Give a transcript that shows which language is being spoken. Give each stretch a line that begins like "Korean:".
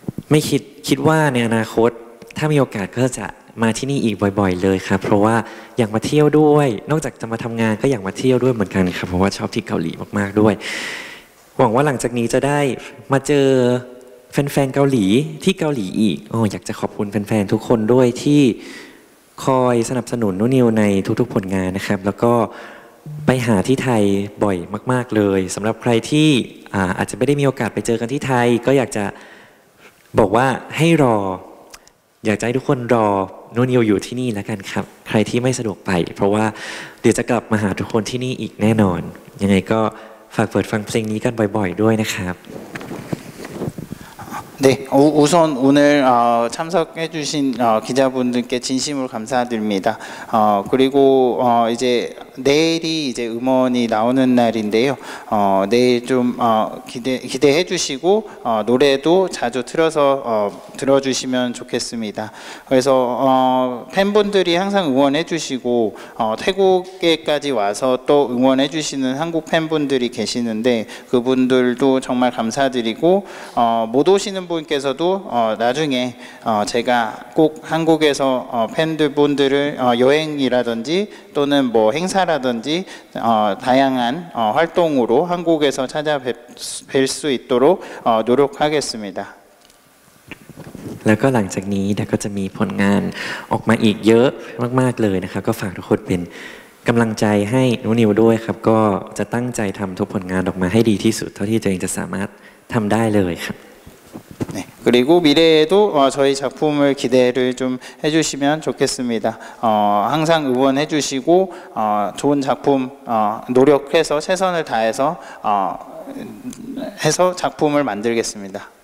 Thai: ไม่คิดว่าในอนาคตถ้ามีโอกาสก็จะมาที่นี่อีกบ่อยๆเลยครับเพราะว่าอยากมาเที่ยวด้วยนอกจากจะมาทำงานก็อยากมาเที่ยวด้วยเหมือนกันครับเพราะว่าชอบที่เกาหลีมากๆด้วยหวังว่าหลังจากนี้จะได้มาเจอแฟนๆเกาหลีที่เกาหลีอีกอยากจะขอบคุณแฟนๆทุกคนด้วยที่คอยสนับสนุนนุนิวในทุกๆผลงานนะครับแล้วก็ไปหาที่ไทยบ่อยมากๆเลยสำหรับใครที่อาจจะไม่ได้มีโอกาสไปเจอกันที่ไทยก็อยากจะ บอกว่าให้รออยากจะให้ทุกคนรอนุนิวอยู่ที่นี่แล้วกันครับใครที่ไม่สะดวกไปเพราะว่าเดี๋ยวจะกลับมาหาทุกคนที่นี่อีกแน่นอนยังไงก็ ฝากเปิดฟังเพลงนี้กันบ่อยๆด้วยนะครับ
Korean: 네, 우선 오늘 참석해주신 기자분들께 진심으로 감사드립니다. 그리고 이제 내일이 이제 음원이 나오는 날인데요. 내일 좀 기대해주시고 노래도 자주 틀어서 들어주시면 좋겠습니다. 그래서 팬분들이 항상 응원해주시고 태국에까지 와서 또 응원해주시는 한국 팬분들이 계시는데 그분들도 정말 감사드리고 못 오시는 분께서도 나중에 제가 꼭 한국에서 팬들분들을 여행이라든지 또는 뭐 행사라든지 다양한 활동으로 한국에서 찾아뵐 수 있도록 노력하겠습니다.
Thai: แล้วก็หลังจากนี้เดี๋ยวก็จะมีผลงานออกมาอีกเยอะมากๆเลยนะครับก็ฝากทุกคนเป็นกำลังใจให้นุนิวด้วยครับก็จะตั้งใจทำทุกผลงานออกมาให้ดีที่สุดเท่าที่ตัวเองจะสามารถทำได้เลยครับ
Korean: 네, 그리고 미래에도 저희 작품을 기대를 좀 해주시면 좋겠습니다. 항상 응원해주시고 좋은 작품 노력해서 최선을 다해서 해서 작품을 만들겠습니다.